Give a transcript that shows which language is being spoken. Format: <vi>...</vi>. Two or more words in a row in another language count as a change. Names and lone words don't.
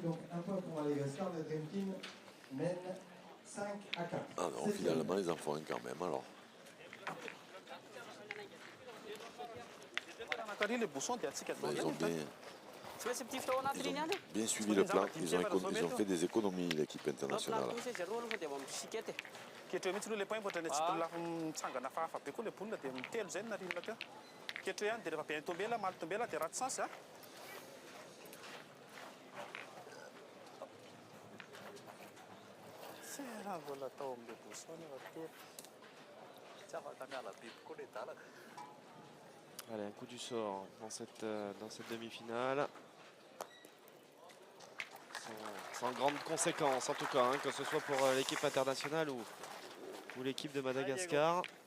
<fr>Donc un point pour Madagascar, la Dream Team mène 5 à 4. Ah non, finalement ils en font un quand même alors. les bouchons, Ils ont bien suivi le plan, ils ont fait des économies l'équipe internationale.</fr> <mg>Ketreo mihitsy aloha le point voatrany lafa mitsangana fahafa be koa le bolina dia mitelo zay narinona teo. Ketreo ihany dia rehefa be ny tombela, maly tombela dia raty sansy a. Tsy raha mbola atao amin'le bouchon efa tery. Tsy afaka miala biby koa le dalaka.</mg> <fr>Allez, un coup du sort dans cette demi-finale. Sans grande conséquence en tout cas, hein, que ce soit pour l'équipe internationale ou l'équipe de Madagascar.</fr>